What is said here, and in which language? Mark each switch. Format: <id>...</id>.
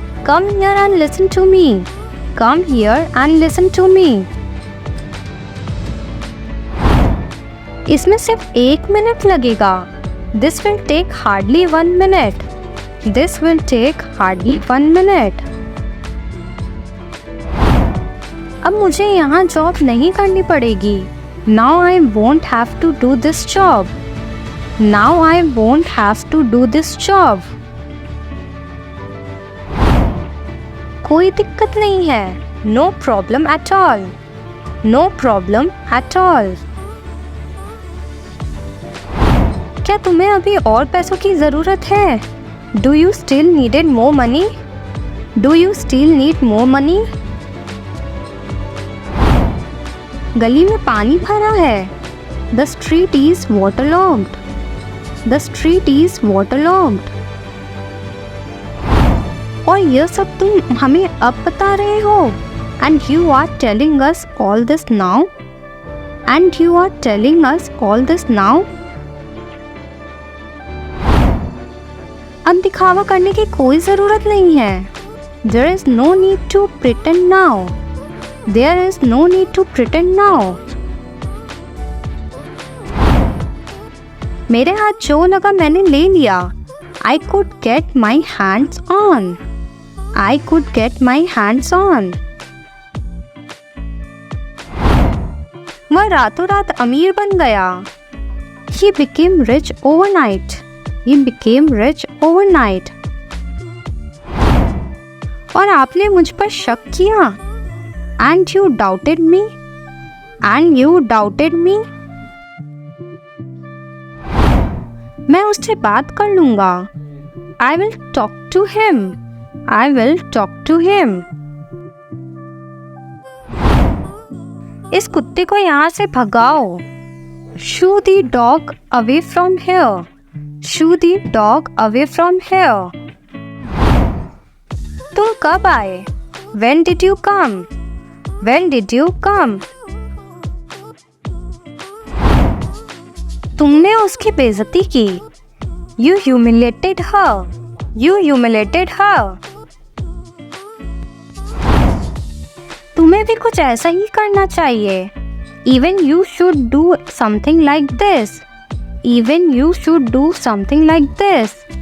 <en>Come here and listen to me. Come here and listen to me.</en> <hi>इसमें सिर्फ 1 minute लगेगा।</hi> <en>This will take hardly 1 minute. This will take hardly 1 minute.</en> <hi>अब मुझे यहाँ job नहीं करनी पड़ेगी।</hi> <en>Now I won't have to do this job. Now I won't have to do this job.</en> <hi>कोई दिक्कत नहीं है।</hi> <en>No problem at all. No problem at all.</en> <hi>क्या तुम्हें अभी और पैसों की ज़रूरत है?</hi> <en>Do you still needed more money? Do you still need more money?</en> <hi>गली में पानी भरा है।</hi> <en>The street is waterlogged. The street is waterlogged.</en> <hi>और यह सब तुम हमें अब बता रहे हो।</hi> <en>And you are telling us all this now. And you are telling us all this now.</en> <hi>अब दिखावा करने की कोई ज़रूरत नहीं है।</hi> <en>There is no need to pretend now. There is no need to pretend now.</en> <hi>मेरे हाथ जो लगा मैंने ले लिया।</hi> <en>I could get my hands on. I could get my hands on.</en> <hi>वह रातों रात अमीर बन गया।</hi> <en>He became rich overnight. He became rich overnight.</en> <hi>और आपने मुझ पर शक किया।</hi> <en>And you doubted me. And you doubted me.</en> <hi>मैं उससे बात कर लूँगा।</hi> <en>I will talk to him. I will talk to him.</en> <hi>इस कुत्ते को यहाँ से भगाओ।</hi> <en>Shoo the dog away from here. Shoo the dog away from here.</en> <hi>तुम कब आए?</hi> <en>When did you come? When did you come?</en> <hi>तुमने उसकी बेइज्जती की।</hi> <en>You humiliated her. You humiliated her.</en> <hi>तुम्हें भी कुछ ऐसा ही करना चाहिए।</hi> <en>Even you should do something like this. Even you should do something like this.</en>